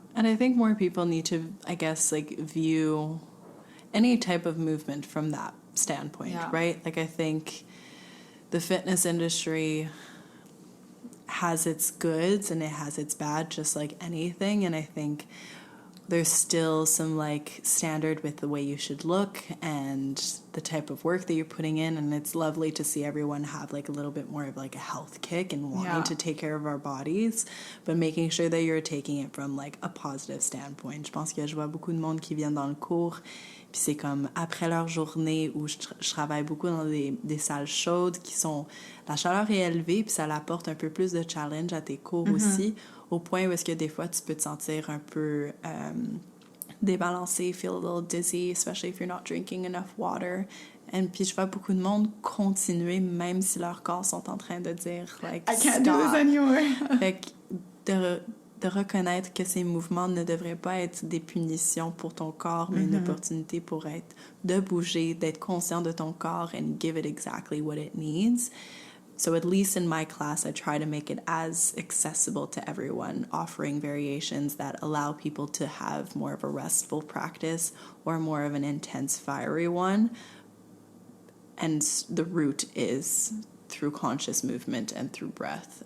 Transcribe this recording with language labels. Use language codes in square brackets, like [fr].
[en] And I think more people need to, I guess, like view any type of movement from that standpoint, right? Like I think the fitness industry has its goods and it has its bad, just like anything. And I think there's still some like standard with the way you should look and the type of work that you're putting in, and it's lovely to see everyone have like a little bit more of like a health kick and wanting to take care of our bodies, but making sure that you're taking it from like a positive standpoint. [fr] Je pense que je vois beaucoup de monde qui viennent dans le cours, puis c'est comme après leur journée où je travaille beaucoup dans des salles chaudes qui sont, la chaleur est élevée, puis ça apporte un peu plus de challenge à tes cours aussi, au point où est-ce que des fois tu peux te sentir un peu débalancé, [en] feel a little dizzy, especially if you're not drinking enough water. [fr] And puis je vois beaucoup de monde continuer même si leurs corps sont en train de dire like [en] I can't do this anymore. [fr] Fait que de reconnaître que ces mouvements ne devraient pas être des punitions pour ton corps, mais une opportunité pour être de bouger, d'être conscient de ton corps [en] and give it exactly what it needs. So at least in my class, I try to make it as accessible to everyone, offering variations that allow people to have more of a restful practice or more of an intense, fiery one. And the root is through conscious movement and through breath.